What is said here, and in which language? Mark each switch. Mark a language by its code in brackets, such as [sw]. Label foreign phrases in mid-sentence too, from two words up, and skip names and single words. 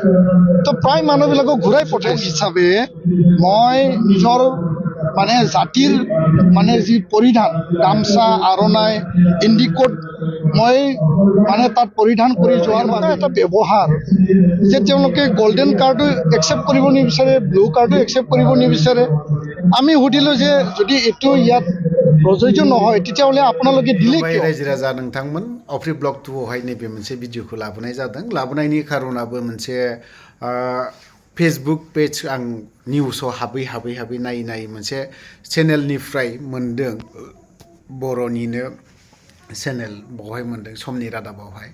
[as] তো প্ৰায় মানুহবিলাকক ঘূৰাই পঠাইছে হিচাপে মই নিজৰ মানে জাতিৰ মানে যি পৰিধান গামচা আৰণাই ইণ্ডিকোট মই মানে তাত পৰিধান কৰি যোৱাৰ বাবে এটা ব্যৱহাৰ যে তেওঁলোকে [en] golden cardও [as] একচেপ্ট কৰিব নিবিচাৰে, [en] blue cardও [as] একচেপ্ট কৰিব নিবিচাৰে। আমি সুধিলোঁ যে যদি এইটো ইয়াত প্ৰযোজ্য নহয় তেতিয়াহ'লে আপোনালোকে দিলে কিয়? [brx] रायजो राजा नोंथांमोन अफ्रि ब्लग 2 आवहाय नैबे मोनसे भिडिअखौ लाबोनाय जादों। लाबोनायनि खारनाबो मोनसे फेसबुक पेज आं निउसाव हाबै नायै मोनसे चेनेलनिफ्राय मोनदों, बर'निनो चेनेल बावहाय मोनदों समनि रादाबावहाय।